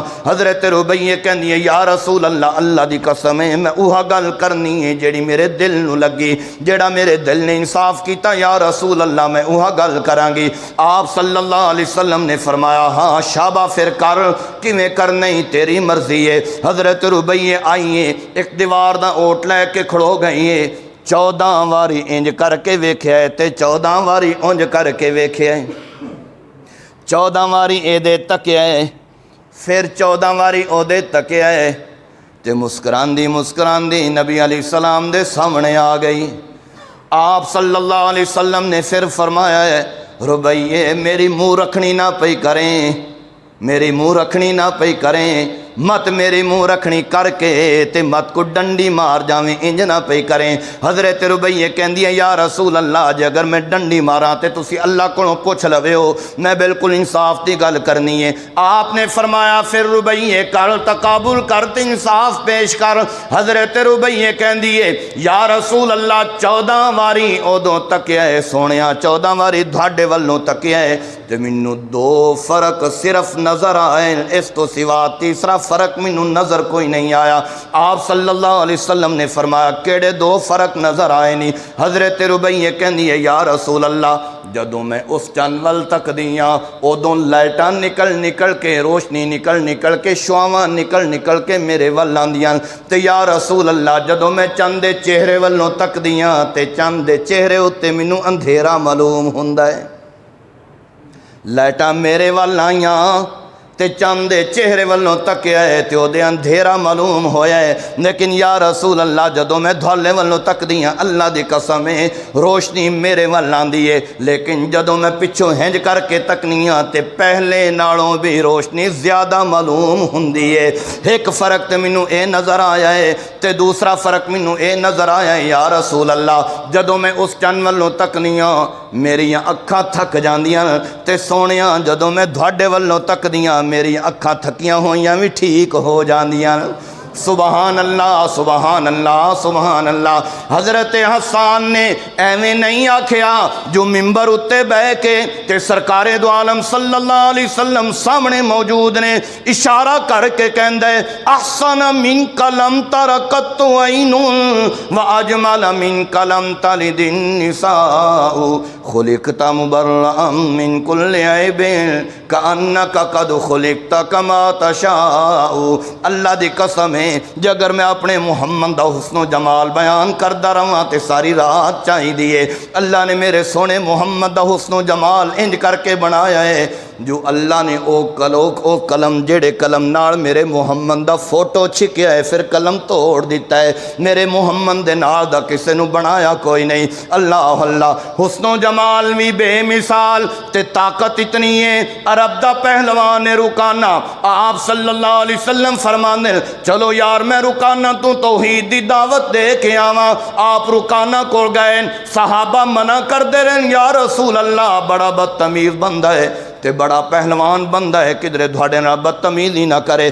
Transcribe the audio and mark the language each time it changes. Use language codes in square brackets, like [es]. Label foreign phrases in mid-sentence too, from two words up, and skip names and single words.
[pa] حضرت ربیہ کہندی ہے [ar] یا رسول اللہ، [pa] اللہ دی قسم میں اوہا گل کرنی ہے جیڑی میرے دل نو لگی، جیڑا میرے دل نے انصاف کیتا، [ar] یا رسول اللہ [pa] میں اوہا گل کران گی۔ آپ [ar] صلی اللہ علیہ وسلم [pa] نے فرمایا ہاں شابہ پھر کر، کیویں کرنی تیری مرضی ہے۔ حضرت ربیہ آئیے ایک دیوار دا اوٹ لے کے کھڑو گئیے، 14 واری انج کر کے ویکھیا ہے تے 14 واری انج کر کے ویکھیا ہے، 14 واری اے دے تکیا ہے، پھر 14 واری او دے تکیا ہے تے مسکراندی مسکراندی نبی [ar] علیہ السلام [pa] دے سامنے آ گئی۔ آپ [ar] صلی اللہ علیہ وسلم [pa] نے پھر فرمایا ہے ربیہ میری منہ رکھنی نہ پئی کریں، میری منہ رکھنی نہ پئی کریں، مت میری منہ رکھنی کر کے تے مت کو ڈنڈی مار جاویں، انج نہ پئی کریں۔ حضرت ربیہ کہندی ہے [ar] یا رسول اللہ [pa] جے اگر میں ڈنڈی ماراں تے تسی اللہ کولوں پوچھ لوے ہو، میں بالکل انصاف دی گل کرنی ہے۔ آپ نے فرمایا پھر ربیہ کر، تقابل کر تے انصاف پیش کر۔ حضرت ربیہ کہندی ہے [ar] یا رسول اللہ [pa] 14 واری اودوں تکیا ہے سونیا، 14 واری تھاڈے والوں تکیا ہے تے مینوں 2 فرق صرف نظر آئے، اس تو سوا تیسرا فرق مینوں نظر کوئی نہیں آیا۔ آپ [ar] صلی اللہ علیہ وسلم [pa] نے فرمایا کیڑے 2 فرق نظر آئے نہیں؟ حضرت ربیہ کہندی ہے [ar] یا رسول اللہ [pa] جدوں میں اس چند ول تک دیاں ادوں لائٹاں نکل نکل کے، روشنی نکل نکل کے، شعاواں نکل نکل کے میرے ول آندیاں، تے [ar] یا رسول اللہ [pa] جدوں میں چند دے چہرے والوں تک دیاں تے چند دے چہرے اتے مینوں اندھیرا معلوم ہوندا ہے۔ لائٹاں میرے ول آئیاں تے چند دے چہرے والوں تکیا ہے تے او دے اندھیرا معلوم ہویا ہے، لیکن [ar] یا رسول اللہ [pa] جدوں میں دھولے والوں تک دیاں اللہ دی قسم ہے روشنی میرے ول آندی ہے، لیکن جدوں میں پچھوں ہنج کر کے تکنیاں تے پہلے نالوں بھی روشنی زیادہ معلوم ہوندی ہے۔ ایک فرق تے مینوں اے نظر آیا ہے تے دوسرا فرق مینوں اے نظر آیا ہے [ar] یا رسول اللہ [pa] جدوں میں اس چن والوں تکنیاں میریاں اکھاں تھک جاندیاں تے سونیاں جدوں میں دھواڈے والوں تک دیاں میری اکھاں تھکیاں ہوئیاں بھی ٹھیک ہو جاندیاں۔ [ar] سبحان اللہ سبحان اللہ سبحان اللہ۔ [pa] حضرت حسان نے ایویں نہیں آکھیا جو ممبر اتے بہ کے تے سرکار دو عالم [ar] صلی اللہ علیہ وسلم [pa] سامنے موجود نے اشارہ کر کے کہندا ہے [ar] احسن منک لم ترکت عین واجمل منک لم تلد النساء خلقت مبرئا من کل عیب کانک قد خلقت کما تشاء۔ [pa] اللہ دی قسم ہے جے اگر میں اپنے محمد دا حسن و جمال بیان کردا رہاں تے ساری رات چاہی دیے۔ اللہ نے میرے سونے محمد دا حسن و جمال انج کر کے بنایا ہے جو اللہ نے او قلم جڑے قلم نال میرے محمد دا فوٹو چھکیا ہے پھر قلم توڑ دیتا ہے، میرے محمد دے نال دا کسے نو بنایا کوئی نہیں۔ اللہ اللہ حسن و جمال بھی بے مثال تے طاقت اتنی ہے۔ عرب دا پہلوان رکانہ آپ [ar] صلی اللہ علیہ وسلم [pa] فرماندے چلو یار میں رکانہ تو توحید دی دعوت دے کے آواں۔ آپ رکانہ کو گئے، صحابہ منع کر دے رہے [ar] یا رسول اللہ [pa] بڑا بدتمیز بندہ ہے تے بڑا پہلوان بندہ ہے کدھر دھواڈے نال بدتمیزی نہ کرے۔